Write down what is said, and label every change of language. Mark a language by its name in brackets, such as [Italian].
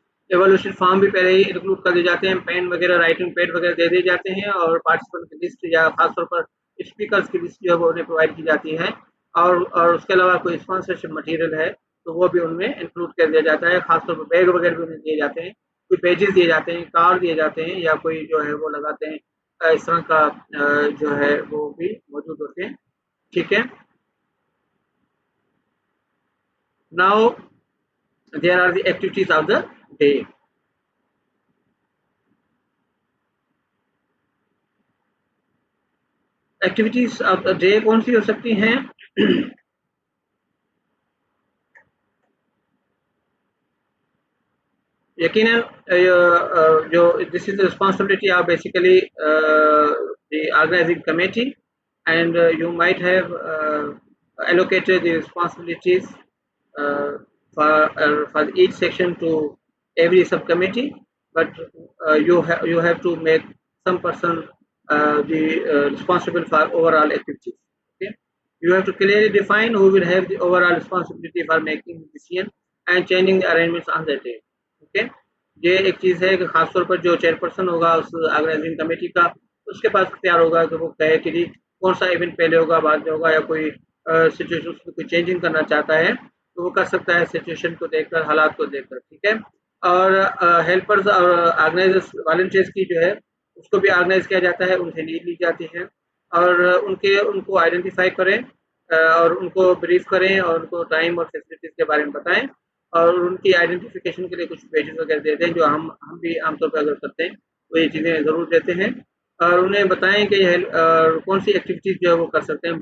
[Urdu] ایوالوشن form بھی پہلے ہی include کر دیے جاتے ہیں, پین وغیرہ رائٹنگ پیڈ وغیرہ دے دیے جاتے ہیں, اور پارٹیسپینٹ کی لسٹ یا خاص طور پر اسپیکرس کی لسٹ جو ہے وہ انہیں پرووائڈ کی جاتی ہے, اور اس کے علاوہ کوئی اسپانسرشپ مٹیریل ہے تو وہ بھی ان میں انکلوڈ کر دیا جاتا ہے. خاص طور پر بیگ وغیرہ بھی انہیں دیے جاتے ہیں, کوئی پیجز دیے جاتے ہیں, کارڈ دیے جاتے ہیں, یا کوئی جو ہے وہ لگاتے ہیں اس طرح کا جو ہے وہ بھی موجود ہوتے ہیں. ٹھیک ہے, now [English] there are the activities of the day. Activities of the day [Urdu] کون سی ہو سکتی ہیں؟ یقیناً جو [English] this is the responsibility of basically the organizing committee, and you might have allocated the responsibilities uh, for each section to every subcommittee, but you have to make some person the responsible for overall activities. Okay, you have to clearly define who will have the overall responsibility for making decision and changing the arrangements on that day. [Urdu] Okay, یہ ایک چیز ہے کہ خاص طور پر جو chair person ہوگا اس organising committee کا، اس کے پاس اختیار ہوگا کہ وہ کہے کہ جی کون سا ایونٹ پہلے ہوگا بعد میں ہوگا، یا کوئی سچویشن اس میں کوئی چینجنگ کرنا چاہتا ہے تو وہ کر سکتا ہے سچویشن کو دیکھ کر، حالات کو دیکھ کر. ٹھیک ہے، اور ہیلپرز اور آرگنائزرس والنٹیئرس کی جو ہے اس کو بھی آرگنائز کیا جاتا ہے، ان سے لیڈ لی جاتی ہے، اور ان کو آئیڈینٹیفائی کریں اور ان کو بریف کریں اور ان کو ٹائم اور فیسلٹیز کے بارے میں بتائیں، اور ان کی آئیڈینٹیفیکیشن کے لیے کچھ پیجز وغیرہ دیتے ہیں جو ہم بھی عام طور پہ اگر کرتے ہیں تو یہ چیزیں ضرور دیتے ہیں، اور انہیں بتائیں کہ کون سی ایکٹیویٹیز جو ہے وہ کر سکتے ہیں.